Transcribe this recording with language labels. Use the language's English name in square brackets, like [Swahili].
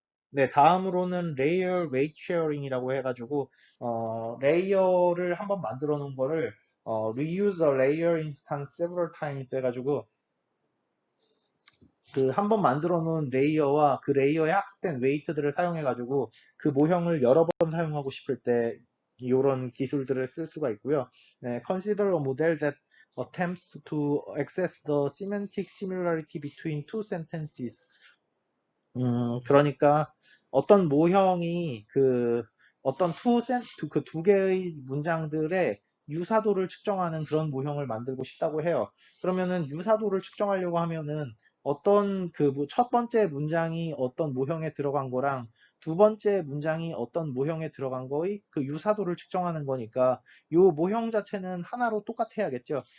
[Korean] 네, 다음으로는 레이어 웨이트 쉐어링이라고 해가지고 레이어를 한번 만들어 놓은 거를 [English] reuse a layer instance several times [Korean] 해가지고 그 한 번 만들어 놓은 레이어와 그 레이어에 학습된 웨이트들을 사용해 가지고 그 모형을 여러 번 사용하고 싶을 때 이런 기술들을 쓸 수가 있고요. [English] 네, consider a model that attempts to access the semantic similarity between two sentences. [Korean] 그러니까 어떤 모형이 그 어떤 그 두 개의 문장들의 유사도를 측정하는 그런 모형을 만들고 싶다고 해요. 그러면은 유사도를 측정하려고 하면은 어떤 그 첫 번째 문장이 어떤 모형에 들어간 거랑 두 번째 문장이 어떤 모형에 들어간 거의 그 유사도를 측정하는 거니까 요 모형 자체는 하나로 똑같아야겠죠.